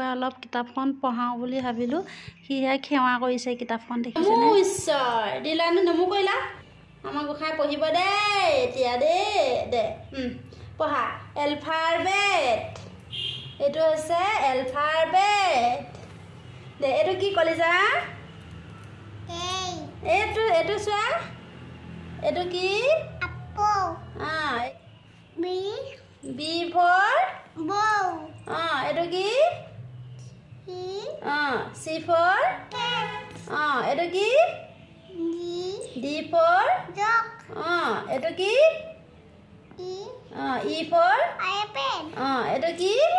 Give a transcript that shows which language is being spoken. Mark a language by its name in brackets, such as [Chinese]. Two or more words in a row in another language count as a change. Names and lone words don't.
[Assamese] অলপ কিতাপখন পঢ়াও বুলি ভাবিলো হিয়া খেৱা কৰিছে কিতাপখন দেখিছে নে ঈশ্বৰ দিলানো নমু কইলা আমাৰ গোখাই পঢ়িব দে এতিয়া দে পঢ়া এলফাবেট এটো আছে এলফাবেট দে এটো কি কলিজা এটো সোৱা এটো কি [English] B for bow. [Assamese] এইটো কি? [English] C for? [Assamese] এইটো কি? [English] D for? Dog. [Assamese] এইটো কি? [English] E for? [Assamese] IPad. এইটো কি?